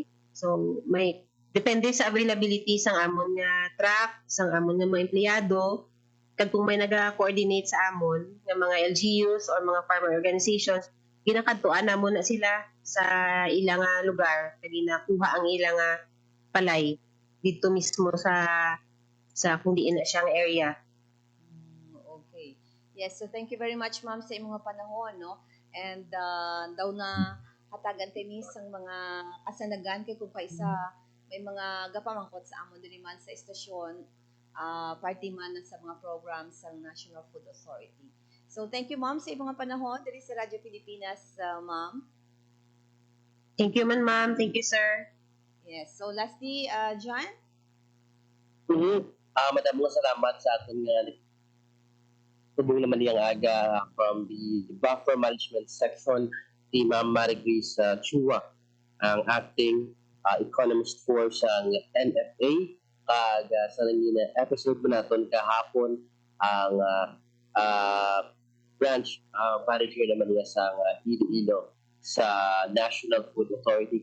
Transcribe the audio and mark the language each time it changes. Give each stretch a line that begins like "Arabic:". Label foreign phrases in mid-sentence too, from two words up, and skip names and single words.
Hiligaynon: So, may depende sa availability sang amon nga truck, sang amon nga mga empleyado. Kag kung may naga-coordinate sa amon nga mga LGUs or mga farmer organizations, ginakadtuan namon na sila sa ilang lugar kag ginakuha ang ilang palay dito mismo sa kung diin na siyang area.
English: Okay. Yes, so thank you very much ma'am
Hiligaynon: sa imong panahon
English: no.
Hiligaynon: And daw na hatagan kami sang mga kasanagan kay kung kaisa may mga gapamangkot sa amon diri man sa estasyon party man sa mga programs sa National Food Authority.
English: So thank you ma'am
Hiligaynon: sa imong panahon diri
English: sa Radyo Pilipinas ma'am. Thank you man ma'am, thank you sir. Yes, so lastly John.
Hiligaynon: Madam mga salamat sa aton nga tubong naman niyang aga
English: from the buffer management section
Hiligaynon: si Ma'am Marigris Chua, ang
English: acting economist
Hiligaynon: for sa NFA. Kag sa nangina episode mo naton kahapon ang branch manager naman niya sa Iloilo sa National Food Authority.